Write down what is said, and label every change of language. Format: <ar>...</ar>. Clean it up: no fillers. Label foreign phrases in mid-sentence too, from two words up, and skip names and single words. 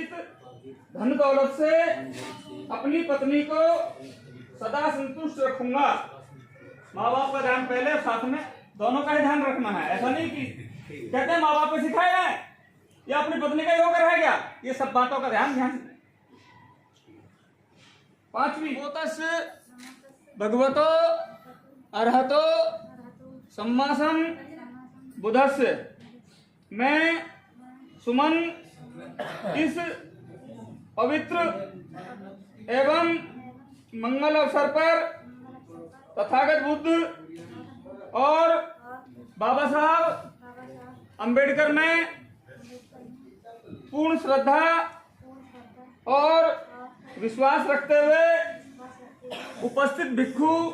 <hi>धन दौलत से अपनी पत्नी को सदा संतुष्ट रखूंगा। माँ बाप का ध्यान पहले, साथ में दोनों का ही ध्यान रखना है। ऐसा नहीं कि कहते हैं माँ बाप को सिखाया है या अपनी पत्नी का ही होकर रह गया। ये सब बातों का ध्यान। पांचवी</hi> <pi>भगवतो अरहतो सम्मासम बुद्धस्य।</pi> <hi>मैं सुमन इस पवित्र एवं मंगल अवसर पर तथागत बुद्ध और बाबा साहब अम्बेडकर में पूर्ण श्रद्धा और विश्वास रखते हुए उपस्थित भिक्षु</hi>